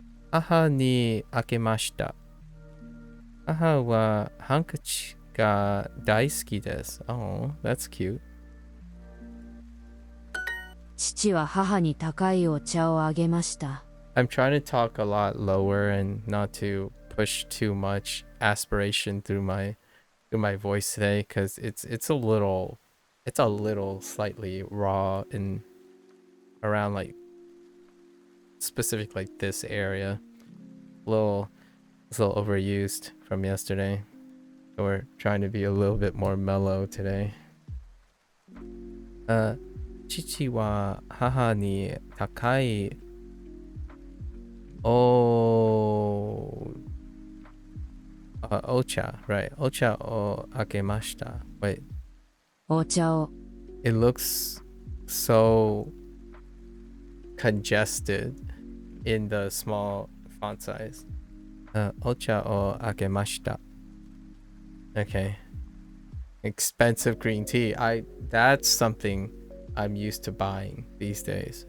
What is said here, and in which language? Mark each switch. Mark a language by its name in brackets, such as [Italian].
[Japanese] 母にあげました。母はハンカチが大好きです。 [English] Oh, that's cute. [Japanese] 父は母に高いお茶をあげました。 [English] I'm trying to talk a lot lower and not to push too much aspiration through my voice today because it's a little slightly raw in around like specific like this area. It's a little overused from yesterday. So we're trying to be a little bit more mellow today. [Japanese] 父は母に高いOcha, [English] right. [Japanese] Ocha o akemashita. [English] Wait. [Japanese] お茶を [English] It looks so congested in the small font size. [Japanese] Ocha o akemashita. [English] Okay. Expensive green tea. That's something I'm used to buying these days.